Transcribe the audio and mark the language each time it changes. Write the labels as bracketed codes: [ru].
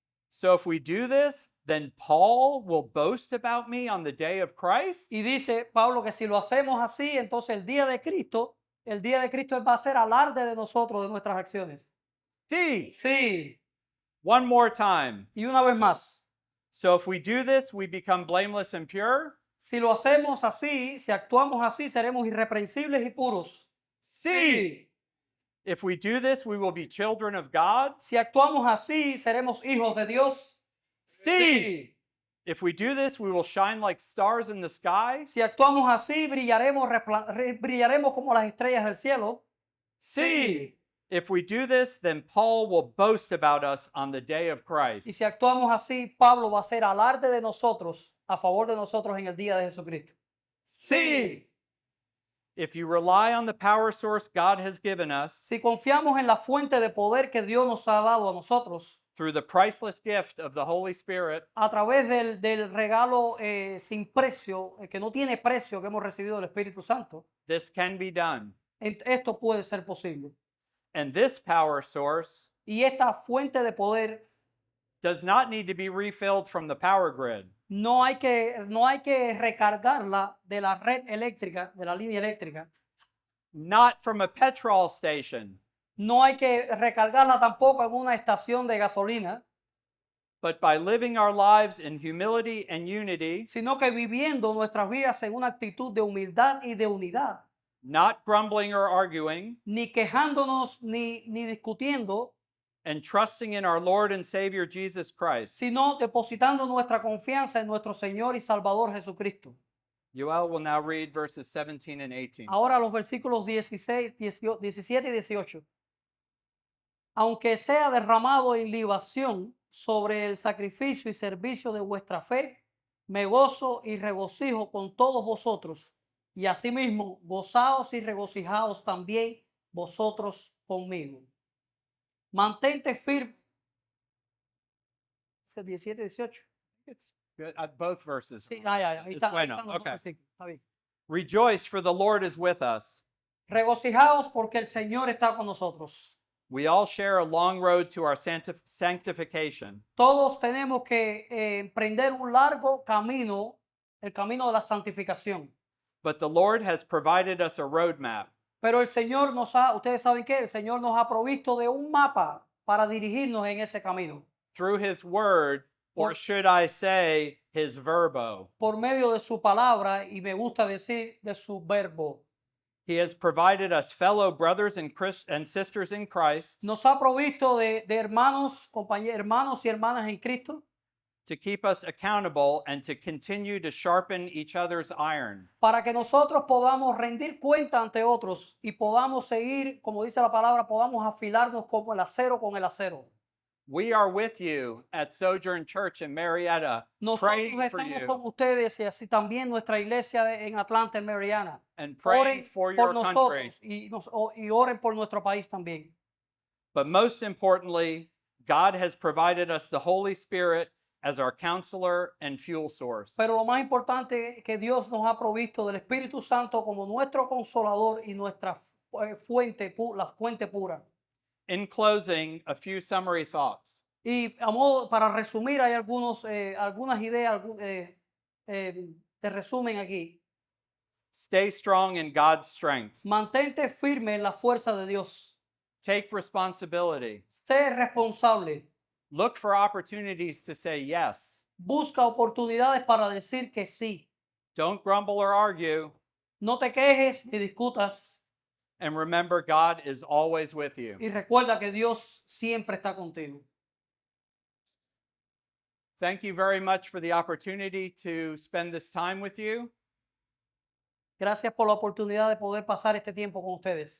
[en] So if we do this, then Paul will boast about me on the day of Christ. [es] Y dice Pablo que si lo hacemos así, entonces el día de Cristo va a ser alarde de nosotros, de nuestras acciones. Sí. Sí, [en] One more time. [es] y una vez más, [en] So if we do this, we become blameless and pure. [es] si lo hacemos así, si actuamos así, seremos irreprensibles y puros. Sí. [en] If we do this, we will be children of God. [es] Si actuamos así, seremos hijos de Dios. Sí. [en] If we do this, we will shine like stars in the sky. [es] Si actuamos así, brillaremos como las estrellas del cielo. Sí. [en] If we do this, then Paul will boast about us on the day of Christ. [es] Y si actuamos así, Pablo va a ser alarde de nosotros, a favor de nosotros en el día de Jesucristo. Sí. [en] If you rely on the power source God has given us [es] Si confiamos en la fuente de poder que Dios nos ha dado a nosotros, [en] through the priceless gift of the Holy Spirit, [es] a través del regalo sin precio, que no tiene precio que hemos recibido del Espíritu Santo, [en] this can be done. [es] esto puede ser posible. [en] And this power source [es] Y esta fuente de poder [en] does not need to be refilled from the power grid. [es] no hay que recargarla de la red eléctrica, de la línea eléctrica. [en] Not from a petrol station, [es] No hay que recargarla tampoco en una estación de gasolina, [en] but by living our lives in humility and unity, [es] sino que viviendo nuestras vidas en una actitud de humildad y de unidad, [en] not grumbling or arguing, [es] ni quejándonos ni discutiendo, [en] and trusting in our Lord and Savior Jesus Christ. [es] sino depositando nuestra confianza en nuestro Señor y Salvador Jesucristo. [en] Joel will now read verses 17 and 18. [es] Ahora los versículos 17 y 18. Aunque sea derramado en libación sobre el sacrificio y servicio de vuestra fe, me gozo y regocijo con todos vosotros, y asimismo gozaos y regocijaos también vosotros conmigo. Mantente firme. 17 y 18. [en] It's good. Both verses. [es] Sí, ahí Es está, bueno, ahí están los [en] okay. [es] versículos, está bien. [en] Rejoice, for the Lord is with us. [es] Regocijaos porque el Señor está con nosotros. [en] We all share a long road to our sanctification. [es] Todos tenemos que emprender un largo camino, el camino de la santificación. [en] But the Lord has provided us a roadmap. [es] Pero el Señor nos ha, ustedes saben que el Señor nos ha provisto de un mapa para dirigirnos en ese camino. [en] through his word, or [es] Por- [en] should I say his verbo. [es] Por medio de su palabra y me gusta decir de su verbo. [en] He has provided us fellow brothers and sisters in Christ [es] Nos ha provisto de hermanos, hermanos y hermanas en Cristo [en] to keep us accountable and to continue to sharpen each other's iron. [es] para que nosotros podamos rendir cuenta ante otros y podamos seguir, como dice la palabra, podamos afilarnos como el acero con el acero. [en] We are with you at Sojourn Church in Marietta, [es] Nosotros [en] praying for [es] estamos [en] you [es] con ustedes y así también nuestra iglesia en Atlanta, en Mariana. [en] and praying [es] Oren [en] for [es] por [en] your country. [es] nosotros y oren por nuestro país también. [en] But most importantly, God has provided us the Holy Spirit as our counselor and fuel source. [es] Pero lo más importante es que Dios nos ha provisto del Espíritu Santo como nuestro consolador y nuestra fuente, la fuente pura. [en] In closing, a few summary thoughts. [es] Y a modo, para resumir, hay algunas ideas de resumen aquí. [en] Stay strong in God's strength. [es] Mantente firme en la fuerza de Dios. [en] Take responsibility. [es] Sé responsable. [en] Look for opportunities to say yes. [es] Busca oportunidades para decir que sí. [en] Don't grumble or argue. [es] No te quejes ni discutas. [en] And remember, God is always with you. [es] Y recuerda que Dios siempre está contigo. [en] Thank you very much for the opportunity to spend this time with you. [es] Gracias por la oportunidad de poder pasar este tiempo con ustedes.